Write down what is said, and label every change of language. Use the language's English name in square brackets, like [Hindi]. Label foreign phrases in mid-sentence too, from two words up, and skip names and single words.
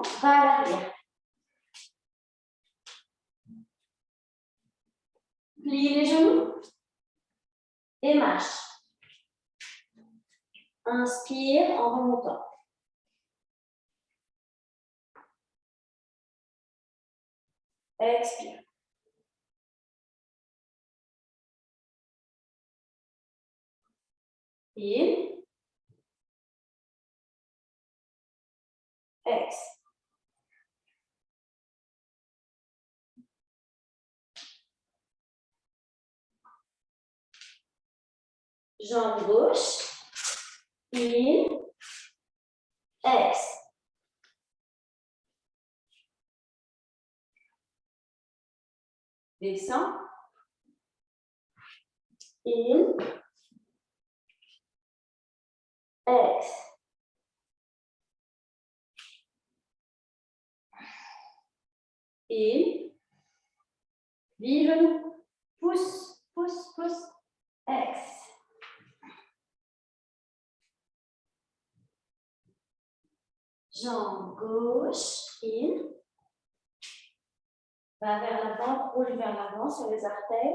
[French] Va à l'arrière. Plie les genoux. Et marche. Inspire en remontant. Expire. In. Ex. Jambe gauche. In. Ex. Descends. In. Ex. In. Vive. Pousse, pousse, pousse. Ex. Jambe gauche. In. Va vers l'avant, roule vers l'avant sur les artères.